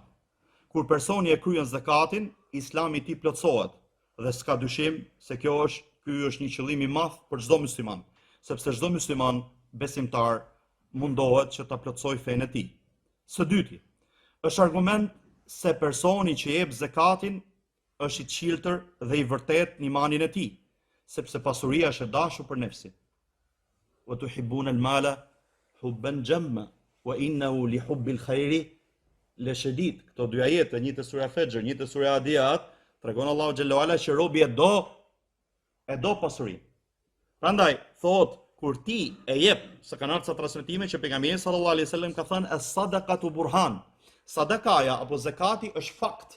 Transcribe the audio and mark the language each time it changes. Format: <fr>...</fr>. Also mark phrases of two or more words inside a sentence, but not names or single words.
<sq>Kur personi e kryen zakatin, Islami i tij plotësohet dhe s'ka dyshim se ky është një qëllim i madh për çdo musliman, sepse çdo musliman besimtar mundohet që ta plotësojë fenë e tij. Së dyti, është argument se personi që jep zakatin është i qiltër dhe i vërtet në imanin e tij, sepse pasuria është e dashur për nefsin.</sq> <ar>وتحبون المال حبا جما وإنه لحب الخير لشديد.</ar> <sq>Këto dy ajete, një te sura Fajr, një te sura Adiyat, tregon Allahu xhallahu ala që robi e do pasurinë. Prandaj thot, kur ti e jep, se kanë ardhur transmetime që pejgamberi</sq> <ar>صلى الله عليه وسلم</ar> <sq>ka thënë</sq> <ar>الصدقة برهان.</ar> <sq>Sadakaja apo zakati është fakt.</sq>